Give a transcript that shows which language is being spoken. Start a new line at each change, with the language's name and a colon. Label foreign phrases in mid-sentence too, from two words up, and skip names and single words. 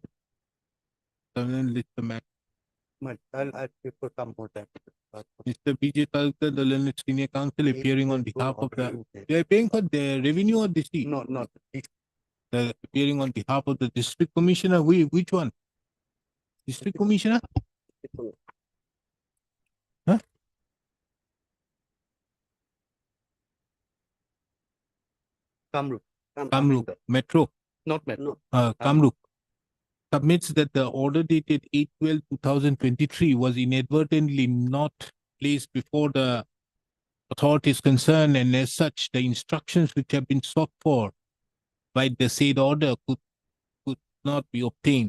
English: List the matter. I'll prefer some more time. Mr. B.J. Talukdar, the learned senior counsel, appearing on behalf of the, they are paying for the revenue or district? No, not. Appearing on behalf of the district commissioner, which one? District commissioner? Huh? Kamrup Metro. Not Metro. Kamrup submits that the order dated 8/12/2023 was inadvertently not placed before the authorities concerned, and as such, the instructions which have been sought for by the said order could not be obtained.